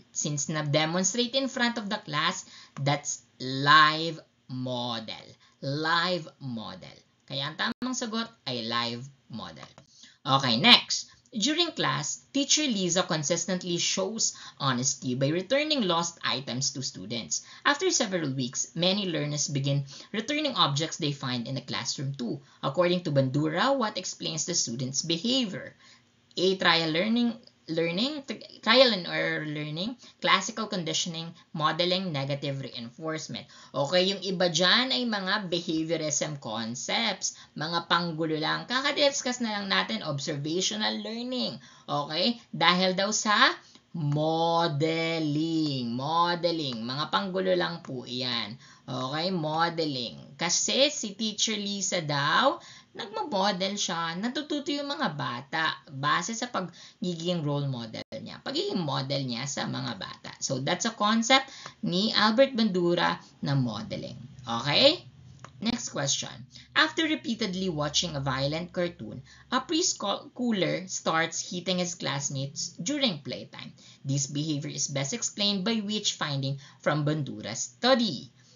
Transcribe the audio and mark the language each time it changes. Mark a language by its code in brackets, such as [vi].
[en] Since na-demonstrate in front of the class, that's live model. Live model. [tl] Kaya ang tamang sagot ay live model. [en] Okay, next. During class, teacher Lisa consistently shows honesty by returning lost items to students. After several weeks, many learners begin returning objects they find in the classroom too. According to Bandura, what explains the students' behavior? A. Trial and error learning, classical conditioning, modeling, negative reinforcement. [tl] Okay, yung iba dyan ay mga behaviorism concepts, mga panggulo lang. Kakadiscuss na lang natin observational learning. Okay, dahil daw sa Modeling. Modeling. Mga panggulo lang po yan. [en] Okay, modeling. [tl] Kasi si Teacher Lisa daw, nagmo-model siya, natututo yung mga bata base sa pagiging role model niya, pagiging model niya sa mga bata. [en] So, that's a concept ni Albert Bandura na modeling. Okay? Next question. After repeatedly watching a violent cartoon, a preschooler starts hitting his classmates during playtime. This behavior is best explained by which finding from Bandura's study?